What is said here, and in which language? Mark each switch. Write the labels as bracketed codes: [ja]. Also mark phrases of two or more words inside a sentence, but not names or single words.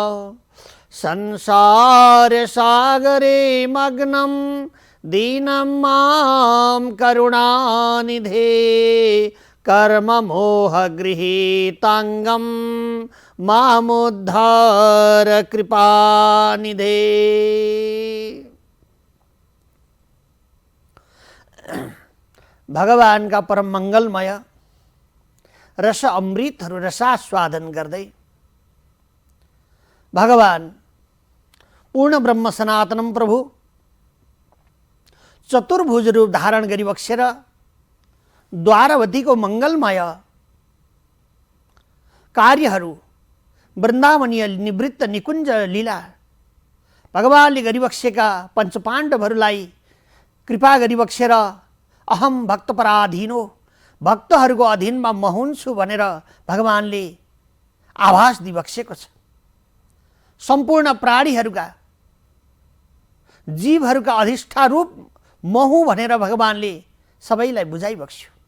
[sa] संसारसागरे मग्नं दीनं मां करुणानिधे कर्ममोहगृहीताङ्गं मामुद्धार कृपानिधे। [ne] भगवान का परम मंगलमय रस अमृतहरू रसास्वादन गर्दै भगवान [sa] पूर्ण ब्रह्म सनातनम [ne] प्रभु चतुर्भुज रूप धारण गरी बक्सेर द्वारवतीको मंगलमय कार्यहरू वृन्दावनीय निवृत्त निकुञ्ज लीला भगवानले गरिबक्सेका पञ्चपाण्डवहरूलाई कृपा गरिबक्सेर [sa] अहम भक्तपराधीनो [ne] भक्तहरूको अधीनमा म हुन्छु भनेर भगवानले आभास दिबक्सेको छ। सम्पूर्ण प्राणीहरूका जीवहरूका अधिष्ठा रूप म हुँ भनेर भगवानले सबैलाई बुझाइबक्स्यो।